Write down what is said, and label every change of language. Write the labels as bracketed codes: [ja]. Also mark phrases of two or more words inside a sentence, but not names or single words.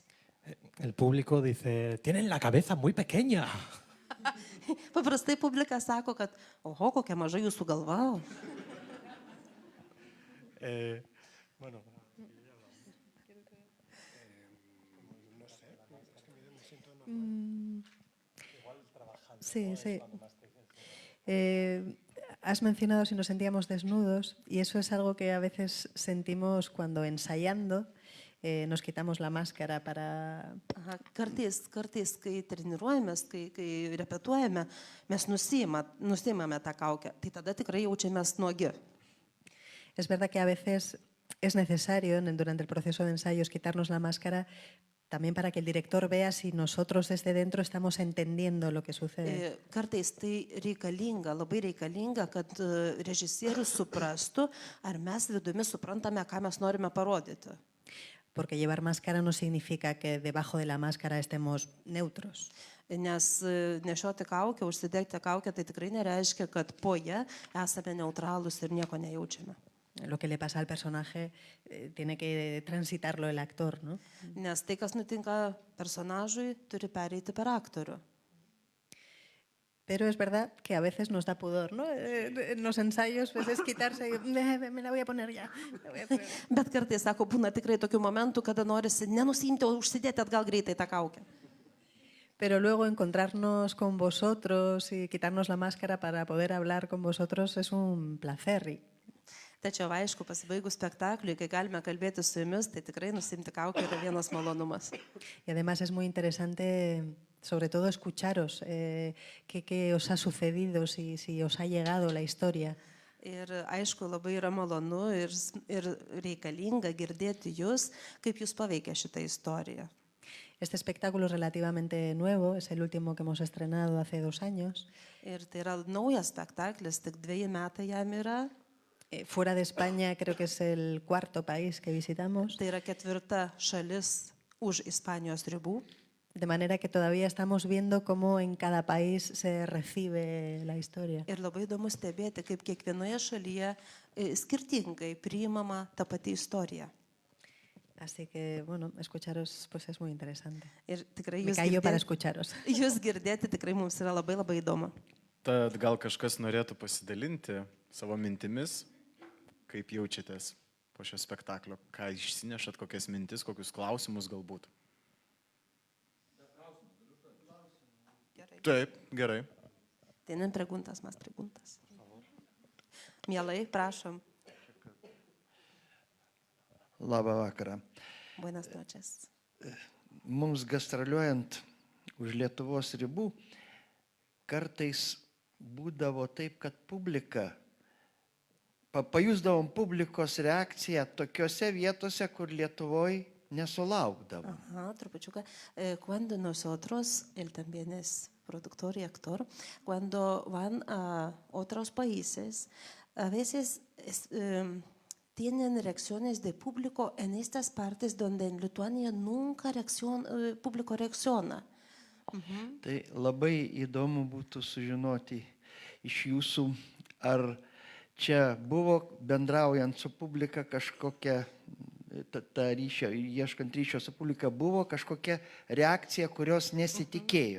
[es] El público dice, tienen la cabeza muy pequeña. [lt] Paprastai publika sako, kad, oho, kokia maža jūsų galva. [es] Bueno, Sí, sí. Has mencionado si nos sentíamos desnudos y eso es algo que a veces sentimos cuando ensayando nos quitamos la máscara para... [lt] Aha, kartais, kai treniruojamės, kai repetuojame, mes nusimame tą kaukę, tai tada tikrai jaučiamės nuogi. [es] Es verdad que a veces es necesario durante el proceso de ensayos quitarnos la máscara también para que el director vea si nosotros desde dentro estamos entendiendo lo que sucede. [lt] Kartais tai reikalinga, labai reikalinga, kad režisierius suprastų, ar mes vidumi suprantame, ką mes norime parodyti. [es] Porque llevar máscara no significa que debajo de la máscara estemos neutros. [lt] Nes nešioti kaukę, užsidegti kaukę, tai tikrai nereiškia, kad po ją esame neutralūs ir nieko nejaučiame. [es] Lo que le pasa al personaje tiene que transitarlo el actor, ¿no? [lt] Nes tai, kas nutinka personažui, turi pereiti per aktorių. [es] Pero es verdad que a veces nos da pudor, ¿no? En los ensayos pues es quitarse, me la voy a poner ya. [lt] Bet kartais, sako, būna tikrai tokių momentų, kada norisi nenusimti, o užsidėti atgal greitai tą kaukę. [es] Pero luego encontrarnos con vosotros y quitarnos la máscara para poder hablar con vosotros es un placer. [lt] Tačiau, aišku, pasibaigus spektakliui, kai galime kalbėti su jumis, tai tikrai nusimti kaukę yra vienas malonumas. [es] Y además es muy interesante, sobre todo, escucharos qué os ha sucedido, si os ha llegado la historia. [lt] Ir aišku, labai yra malonu ir reikalinga girdėti jūs, kaip jūs paveikė šitą istoriją. [es] Este espectáculo es relativamente nuevo, es el último que hemos estrenado hace 2 años. [lt] Ir tai yra naujas spektaklis, tik 2 metai jam yra. [es] Fuera de España creo que es el 4º país que visitamos. [lt] Tai yra 4. šalis už Ispanijos ribų. [es] De manera que todavía estamos viendo cómo en cada país se recibe la historia. [lt] Ir labai įdomu stebėti, kaip kiekvienoje šalyje skirtingai priimama ta pati istorija. [es] Así que, bueno, escucharos pues es muy interesante. [lt] Ir tikrai [es] Me callo para escucharos. [lt] Jūs girdėti tikrai mums yra labai labai įdomu. Tad gal kažkas norėtų pasidalinti savo mintimis, kaip jaučiatės po šio spektaklio, ką išsinešat, kokias mintis, kokius klausimus galbūt. Taip, gerai. [es] Tienen preguntas, más preguntas. [lt] Mielai, prašom. Labą vakarą. [es] Buenas noches. [lt] Mums gastroliuojant už Lietuvos ribų, kartais būdavo taip, kad pajusdavom publikos reakciją tokiose vietose, kur Lietuvoje nesulaukdavom. [es] Ajá, trupuchuca. Cuando nosotros, él también es productor y actor, cuando van a otros países, a veces tienen reacciones de público en estas partes donde en Lituania nunca público reacciona. [lt] Tai labai įdomu būtų sužinoti iš jūsų, ar čia buvo bendraujant su publika kažkokia, ta ryšio, ieškant ryšio su publika, buvo kažkokia reakcija, kurios nesitikėjot.